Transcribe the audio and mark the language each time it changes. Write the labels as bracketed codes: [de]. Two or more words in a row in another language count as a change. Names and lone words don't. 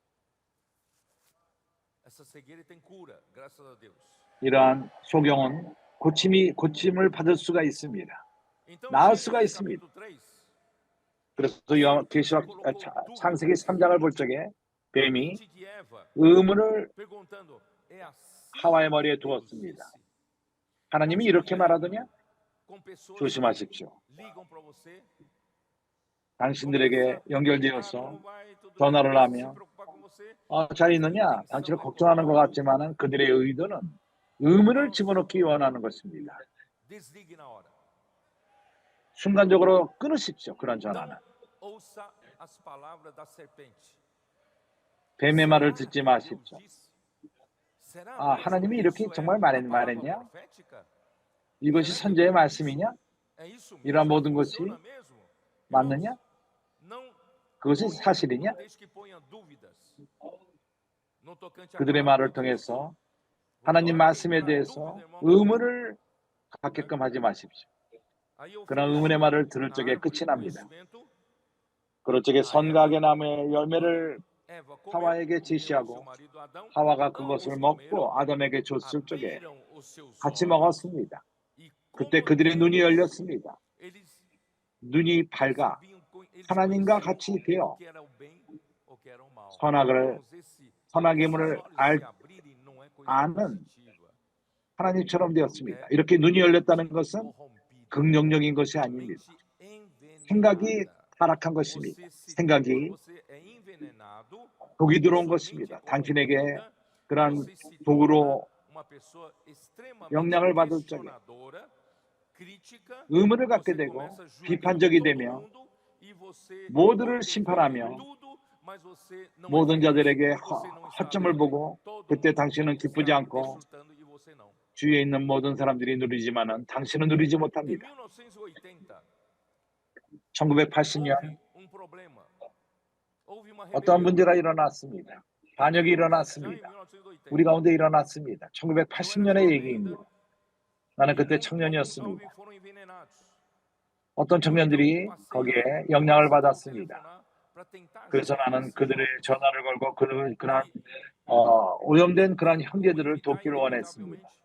[ko] 이러한 소경은 고침을 받을 수가 있습니다. [pt] Então, [ko] 나을 [pt] Gênesis [ko] 수가 있습니다. [pt] capítulo 3, [ko] 그래서 계시록 창세기 3장을 볼 적에 뱀이 [pt] mente de Eva, [ko] 의문을 [pt] perguntando, é assim [ko] 하와의 머리에 [pt] que Deus [ko] 두었습니다. [pt] disse? [ko] 하나님이 이렇게 말하더냐? [pt] Com pessoas [ko] 조심하십시오. [pt] que ligam para você, [ko] 당신들에게 연결되어서 [pt] como vai, tudo bem, [ko] 전화를 [pt] começa a se [ko] 하며 [pt] preocupar com você. [ko] 잘 있느냐? 당신을 걱정하는 것 같지만 그들의 의도는 의문을 집어넣기 원하는 것입니다. [pt] Desligue na hora. [ko] 순간적으로 끊으십시오. 그런 전화는. [pt] Não ouça as palavras da serpente. [ko] 뱀의 말을 듣지 마십시오. [pt] Será [ko] 하나님이 이렇게 정말 말했냐? [pt] profética? [ko] 이것이 선제의 말씀이냐? [pt] É isso mesmo? [ko] 이러한 모든 것이 [pt] Funciona mesmo? [ko] 맞느냐? [pt] Não [ko] 그것이 사실이냐? [pt] deixe que ponha dúvidas no tocante à [ko] 그들의 [pt] palavra [ko] 말을 [pt] de Deus. [ko] 통해서 하나님 말씀에 대해서 의문을 갖게끔 하지 마십시오. [pt] Aí eu [ko] 그런 [pt] fiz [ko] 의문의 말을 들을 [pt] na [ko] 적에 [pt] árvore [ko] 끝이 [pt] do [ko] 납니다. [pt] conhecimento, [ko] 그럴 적에 선과 악의 나무의 열매를 [pt] Eva comeu, [ko] 하와에게 [pt] comeu seu [ko] 제시하고 [pt] marido Adão, [ko] 하와가 [pt] ambos [ko] 그것을 [pt] comeram, [ko] 먹고 아담에게 줬을 적에 [pt] abriram os seus [ko] 같이 [pt] olhos, [ko] 먹었습니다. [pt] e [ko] 그때 [pt] como [ko] 그들의 눈이 [pt] Deus, [ko] 열렸습니다. [pt] eles [ko] 눈이 밝아 [pt] eles [ko] 하나님과 [pt] conheciam [ko] 같이 되어 [pt] o que era o bem, o que era o mal. [ko] 선악을 [pt] Irmãos, [ko] 선악임을 [pt] esses olhos se abrirem não é coisa [ko] 아는 [pt] positiva. [ko] 하나님처럼 되었습니다. 이렇게 눈이 열렸다는 것은 [pt] Corrompida, [ko] 긍정적인 것이 [pt] a [ko] 아닙니다. [pt] mente [ko] 생각이 [pt] envenenada. [ko] 타락한 것입니다. [pt] Você se, [ko] 생각이 [pt] quando você é envenenado, [ko] 독이 들어온 [pt] sua mente é [ko] 것입니다. 당신에게 [pt] corrompida, [ko] 그러한 [pt] você se [ko] 독으로 [pt] torna uma pessoa extremamente [ko] 영향을 받을 적에 [pt] questionadora, crítica, [ko] 의문을 갖게 [pt] você [ko] 되고 [pt] começa a julgar [ko] 비판적이 [pt] todo [ko] 되며 [pt] mundo e você [ko] 모두를 [pt] pode ter [ko] 심판하며 [pt] feito tudo, mas você não é [ko] 모든 [pt] feliz, [ko] 자들에게 [pt] você não está [ko] 허점을 [pt] alegre. [ko] 보고 [pt] Todo [ko] 그때 [pt] mundo [ko] 당신은 [pt] está [ko] 기쁘지 않고 [pt] desfrutando e você não. [ko] 주위에 있는 모든 사람들이 누리지만은 당신은 누리지 [pt] Em [ko] 못합니다. [pt] 1980, [ko] 1980년 [pt] houve um problema. Houve uma [ko] 어떠한 [pt] rebelião. [ko] 문제가 일어났습니다. 반역이 [pt] Já em [ko] 일어났습니다. [pt] 1980. [ko] 우리 가운데 일어났습니다. [pt] Eu era [ko] 1980년의 [pt] jovem [ko] 얘기입니다. [pt] ainda, [ko] 나는 [pt] e [ko] 그때 [pt] alguns [ko] 청년이었습니다. [pt] jovens foram envenenados. [ko] 어떤 청년들이 거기에 영향을 받았습니다. 그래서 나는 그들의 전화를 걸고 그러한 오염된 그런 형제들을 돕기를 원했습니다.